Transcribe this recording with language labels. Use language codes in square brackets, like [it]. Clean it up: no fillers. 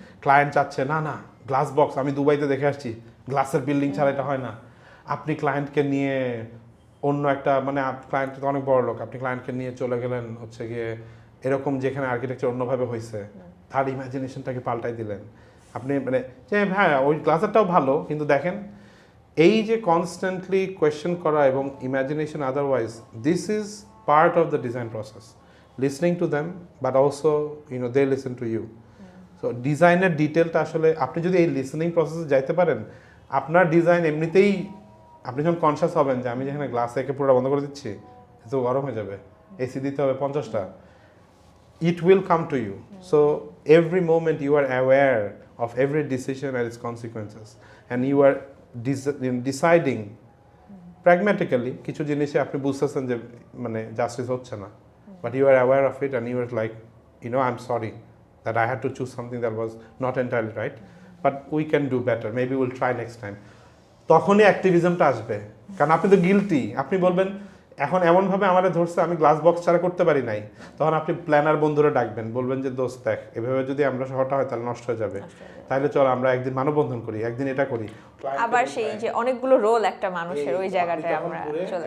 [bn] Client চাচ্ছে না না গ্লাস বক্স, আমি দুবাইতে দেখে আসছি গ্লাসের বিল্ডিং ছাড়া এটা হয় না, আপনি ক্লায়েন্টকে নিয়ে অন্য একটা মানে ক্লায়েন্ট তো অনেক বড় লোক, আপনি ক্লায়েন্টকে নিয়ে চলে গেলেন হচ্ছে গিয়ে এরকম যেখানে আর্কিটেকচার অন্যভাবে হয়েছে, তার ইমাজিনেশনটাকে পাল্টাই দিলেন আপনি, মানে যে হ্যাঁ ওই গ্লাসেরটাও ভালো কিন্তু দেখেন এই যে কনস্ট্যান্টলি কোয়েশ্চেন করা এবং imagination otherwise, [en] This is part of the design process, listening to them but also they listen to you. [bn] So ডিজাইনের ডিটেলটা আসলে আপনি যদি এই লিসনিং প্রসেসে যাইতে পারেন, আপনার ডিজাইন এমনিতেই আপনি যখন কনসিয়াস হবেন যে আমি যেখানে গ্লাস একে পুরো বন্ধ করে দিচ্ছি তো গরম হয়ে যাবে, এসি দিতে হবে 50টা, [en] it will come to you. So every moment you are aware of every decision and its consequences, and you are deciding pragmatically [bn] কিছু জিনিসে আপনি বুঝতেছেন যে মানে জাস্টিস হচ্ছে না, [en] but you are aware of it and you are like, I'm sorry that I had to choose something that was not entirely right, but we can do better, maybe we'll try next time. [bn] তখনই অ্যাক্টিভিজমটা আসবে, কারণ আপনি তো guilty. আপনি বলবেন এখন এমনভাবে আমাদের ধরছে আমি গ্লাস বক্স ছাড়া করতে পারি নাই, তখন আপনি প্ল্যানার বন্ধুরা ডাকবেন, বলবেন যে দোস্ত দেখ এভাবে যদি আমরা শহরটা হয় তাহলে নষ্ট হয়ে যাবে, তাহলে চল আমরা একদিন মানববন্ধন করি, একদিন এটা করি। আবার সেই যে অনেকগুলো রোল একটা মানুষের ওই জায়গাটায় আমরা চলে আসি।